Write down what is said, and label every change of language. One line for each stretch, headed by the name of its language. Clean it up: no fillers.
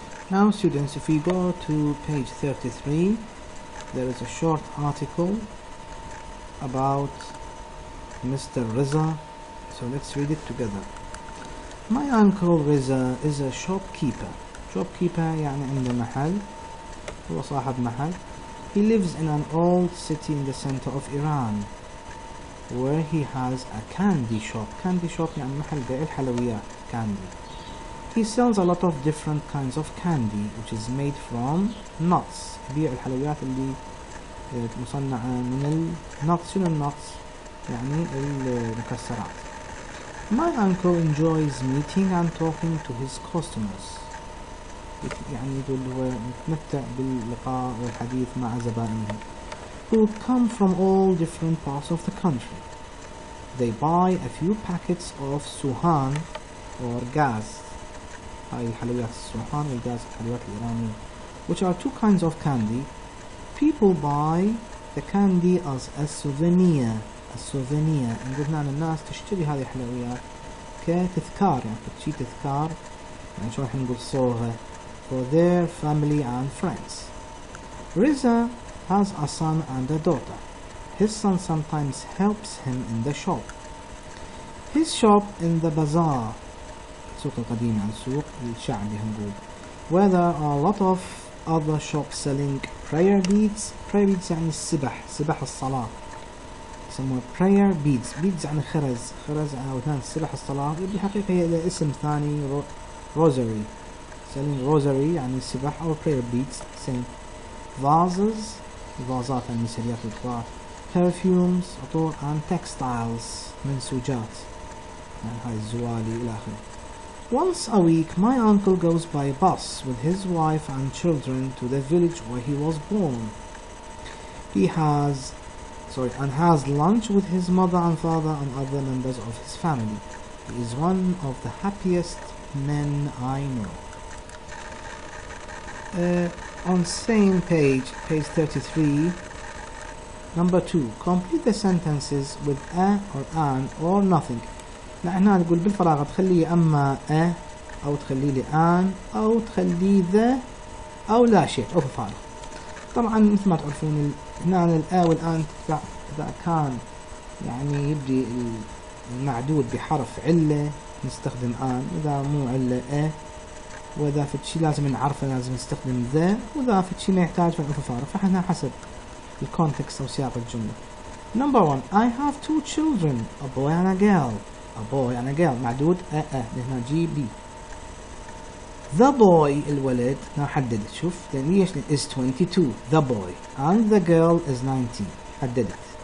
English: Now students, if we go to page 33, there is a short article about Mr. Riza, so let's read it together. My uncle Riza is a shopkeeper.
Arabic: Shopkeeper يعني عنده محل، هو صاحب محل.
English: He lives in an old city in the center of Iran where he has a candy shop.
Arabic: Candy shop يعني محل بيع الحلويات، candy.
English: He sells a lot of different kinds of candy which is made from nuts.
Arabic: يبيع الحلويات اللي مصنعة من الnuts. شنو الnuts؟ يعني المكسرات.
English: My uncle enjoys meeting and talking to his customers.
Arabic: يعني يقول هو متمتع باللقاء والحديث مع زبائنه
English: who come from all different parts of the country. They buy a few packets of suhan or gas.
Arabic: هاي الحلويات السوحان والغاز الحلويات الإيرانية,
English: which are two kinds of candy. People buy the candy as a souvenir.
Arabic: السوفينير نقول هنا الناس تشتري هذه الحلويات كتذكار, يعني تشي تذكار, يعني شو راح نقول صوغة
English: for their family and friends. Riza has a son and a daughter. His son sometimes helps him in the shop. His shop in the bazaar,
Arabic: السوق القديم يعني السوق الشعبي هنقول,
English: where there are a lot of other shops selling prayer beads.
Arabic: Prayer beads يعني السبح, سبح الصلاة, يسموها prayer beads. beads يعني خرز, خرز أو ثاني سبح الصلاة. بالحقيقة هي اسم ثاني, rosary, selling rosary يعني السبح أو prayer beads same. vases, الفازات المسريات الكبار. perfumes, عطور, and textiles, منسوجات, يعني هاي الزوالي إلى آخره.
English: Once a week my uncle goes by bus with his wife and children to the village where he was born. He has lunch with his mother and father and other members of his family. He is one of the happiest men I know. On same page 33, number 2, complete the sentences with a or an or nothing.
Arabic: هنا نقول بالفراغ تخلي أما أو تخلي لي آن أو تخلي ذا أو لا شيء أو بالفراغ. طبعا مثل ما تعرفون هنا الآ والآن إذا كان يعني يبدي المعدود بحرف علة نستخدم آن, إذا مو علة وإذا في شيء لازم نعرفه لازم نستخدم ذا, وإذا في شيء ما يحتاج فالفراغ. فإحنا حسب الكونتكست أو سياق الجملة.
English: Number 1, I have 2 children, a boy and a girl. A boy and a girl
Arabic: معدود هنا جي بي.
English: The boy
Arabic: الولد نحدد, شوف ليش
English: is 22, the boy, and the girl is 19,
Arabic: حددت.